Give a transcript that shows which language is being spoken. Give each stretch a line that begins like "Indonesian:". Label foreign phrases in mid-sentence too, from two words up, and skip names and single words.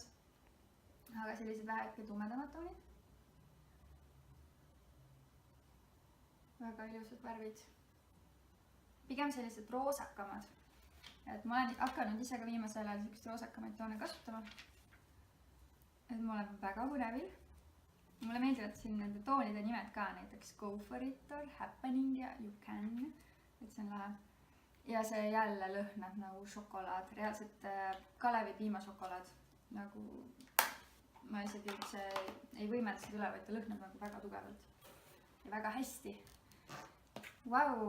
Estonian: Aga sellised väheke tumedamad toonid. väga ilusad värvid. Pigem sellised roosakamad. Et ma olen hakanud ise ka viimasel ajal sellist roosakamaid toone kasutama. Et ma olen väga põnevil. Mulle meeldivad siin nende toonide nimed ka, näiteks
English: Go for it
Estonian: or Happening ja
English: You can.
Estonian: Et see on lahe. Ja see jälle lõhnab nagu šokolaad, reaalselt Kalevi piimašokolaad. Nagu ma isegi üldse ei võimelda seda üle, vaid ta lõhnab nagu väga tugevalt. Ja väga hästi. Vau!